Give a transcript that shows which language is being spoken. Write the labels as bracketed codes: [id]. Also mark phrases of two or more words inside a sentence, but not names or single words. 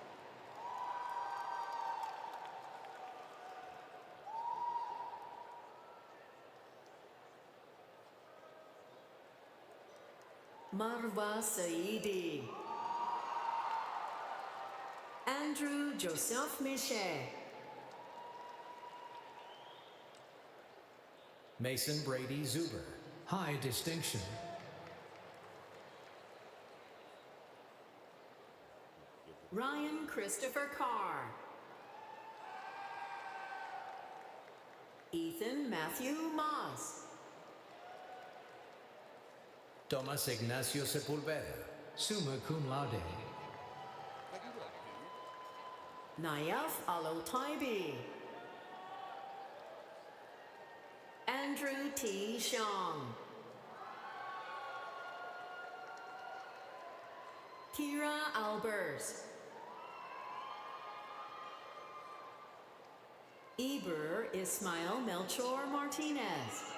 [en] Marwa Saidi. Andrew Joseph Miche. Mason Brady Zuber, high distinction. Ryan Christopher Carr. Ethan Matthew Moss. Thomas Ignacio Sepulveda, [la] summa cum laude. [en] Nayaf Alotaibi. Andrew T. Xiong. Kira Albers. Eber Ismail Melchor Martinez.